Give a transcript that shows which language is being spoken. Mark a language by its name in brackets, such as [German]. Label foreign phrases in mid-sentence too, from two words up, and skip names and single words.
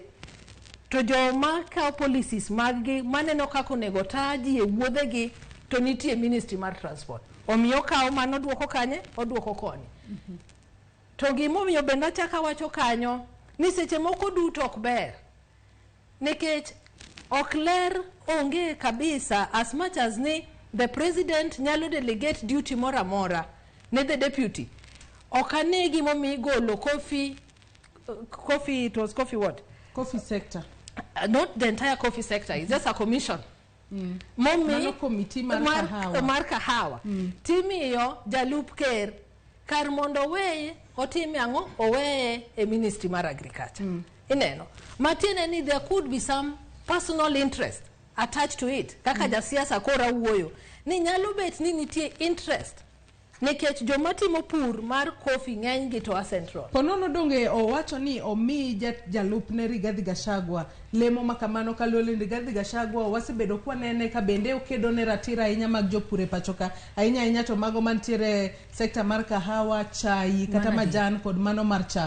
[Luo (Kenya and Tanzania)] To joma kao policies magi maneno kako nego taji e wuodhegi to nitie ministry mar transport. Omiyo kao mano duoko kanye oduoko koni. To gimomiyo benda chaka wacho kanyo ni seche moko duto ok ber. Nikech ok ler onge kabisa [English] as much as [Luo (Kenya and Tanzania)] ni [English] the president [Luo (Kenya and Tanzania)] nyalo [English] delegate duty [Luo (Kenya and Tanzania)] mora mora ne [English] the deputy. [Luo (Kenya and Tanzania)] Okane gimomiyo golo [English] coffee it was coffee what? Coffee sector. Not the entire coffee sector, it's just a commission. [Luo (Kenya and Tanzania)] Mano committee mar kahawa. Timiyo jalup ker kar mondo weye otime ang'o oweye e ministry mar agriculture. Ineno. Matine ni [English] there could be some personal interest attached to it. [Luo (Kenya and Tanzania)] Kaka jasiasa kora wuoyo. Ni nyalo bet ni nitie interest. Nikech joma timo pur mar coffee ng'eny gi to central. Ponono donge owacho ni omi jalup ne Rigathi Gachagua lemo makamano kalole Rigathi Gachagua wasebedo kwa nene ka bende okedo ne ratira ahinya mag jopur e pachoka ahinya to mago mantiere sekta mar kahawa, chai kata majan kod mano mar chak.